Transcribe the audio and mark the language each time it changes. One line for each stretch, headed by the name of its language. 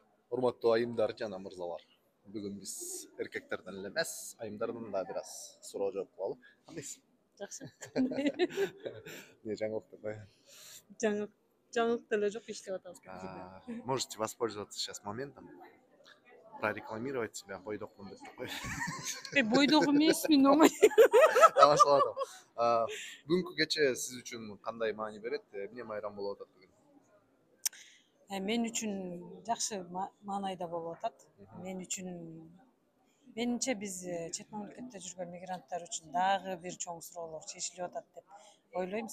Kyrgyz: Урматтуу айымдар жана мырзалар. Бүгүн биз эркектерден эле эмес, айымдардан да бир аз суроо жооп кылалы. Кандайсыз? Жакшы. Не жаңылык деп коеюн. Жаңылык деле жок, иштеп атабыз.
Russian: Можете воспользоваться сейчас моментом, прорекламировать себя
Kyrgyz: бойдокмун деп коеюн. Бойдок эмес, мен оңой. Тамашалап атам. Бүгүнкү кече сиз үчүн кандай маани берет? Эмне майрам болуп атат бүгүн? Мен үчүн жакшы маанайда болуп атат. Мен үчүн менимче биз чет мамлекетте жүргөн мигранттар үчүн дагы бир чоң суроолор чечилип атат деп ойлойм.